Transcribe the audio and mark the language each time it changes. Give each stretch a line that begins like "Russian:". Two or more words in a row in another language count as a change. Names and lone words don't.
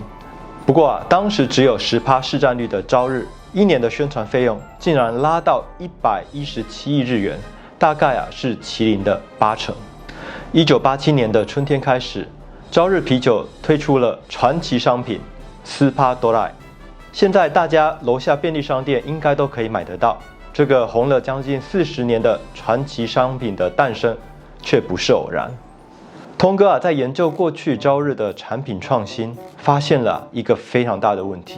Chinese: 不过当时只有10%市占率的朝日，一年的宣传费用竟然拉到117亿日元，大概是麒麟的80%。1987年的春天开始，朝日啤酒推出了传奇商品スーパードライ，现在大家楼下便利商店应该都可以买得到。这个红了将近40年的传奇商品的诞生，却不是偶然。通哥在研究过去朝日的产品创新，发现了一个非常大的问题。